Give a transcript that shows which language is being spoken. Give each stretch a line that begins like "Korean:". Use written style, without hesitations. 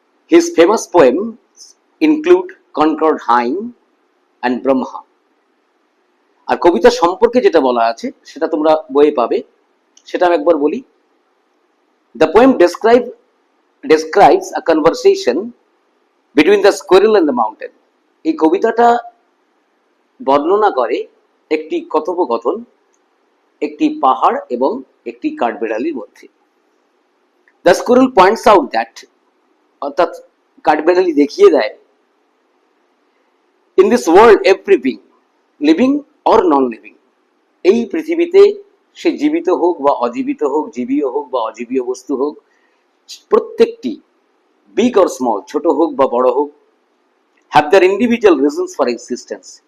English: His famous poems include Concord Hymn and Brahma.
Bangla: আর কবিতা সম্পর্কে যেটা বলা আছে সেটা তোমরা বইয়ে পাবে, সেটা আমি একবার বলি।
English: The poem describes a conversation between the squirrel and the mountain.
Bangla: এই কবিতাটা বর্ণনা করে একটি কথোপকথন একটি পাহাড় এবং একটি কাঠবেড়ালির মধ্যে।
English: The squirrel points out that,
Bangla: অর্থাৎ কাঠবেড়ালি দেখিয়ে দেয়,
English: in this world every being, living or non-living,
Bangla: এই পৃথিবীতে সে জীবিত হোক বা অজীবিত হোক, জীবীয় হোক বা অজীবীয় বস্তু হোক, প্রত্যেকটি
English: big or small,
Bangla: ছোট হোক বা বড় হোক,
English: have their individual reasons for existence.